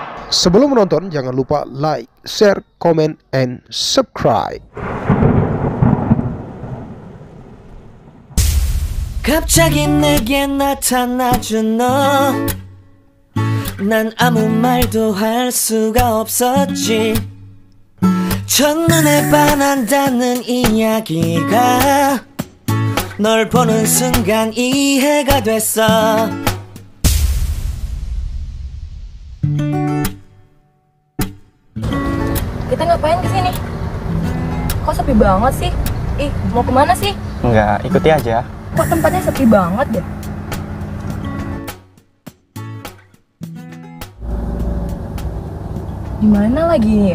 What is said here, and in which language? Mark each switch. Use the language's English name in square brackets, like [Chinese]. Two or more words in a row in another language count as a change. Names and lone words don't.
[Indonesian] Sebelum menonton, jangan lupa [English] like, share, comment, and subscribe. [Korean] 갑자기 내게 나타나준 너, 난 아무 말도 할 수가 없었지. 첫눈에 반한다는 이야기가 널 보는 순간 이해가 됐어. [Indonesian] Kita ngapain kesini? Kok sepi banget sih? Ih, mau kemana sih? Enggak, ikuti aja. Kok tempatnya sepi banget deh? Gimana lagi ini ya?